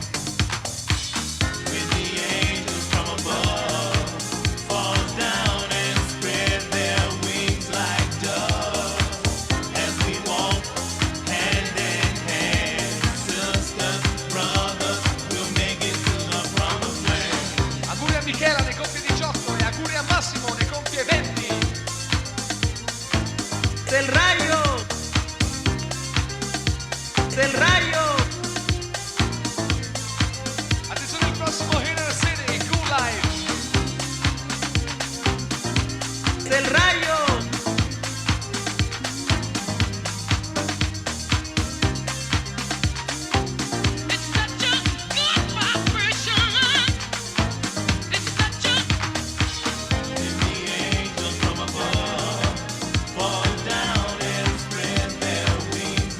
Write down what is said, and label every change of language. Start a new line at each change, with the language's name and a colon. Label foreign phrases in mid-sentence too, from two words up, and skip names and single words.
English: When the angels from above fall down and spread their wings like doves, as we walk hand in hand, sisters, brothers, we'll make it to the promised land.
Italian: Auguri a Michela ne compie 18 e auguri a Massimo ne compie 20.
Spanish: Del rayo. Del rayo.
Italian: Attenzione al prossimo Inner City, Cool Life.
Spanish: Del rayo.
English: It's such a good vibration. It's such a When the angels from above fall down and spread their wings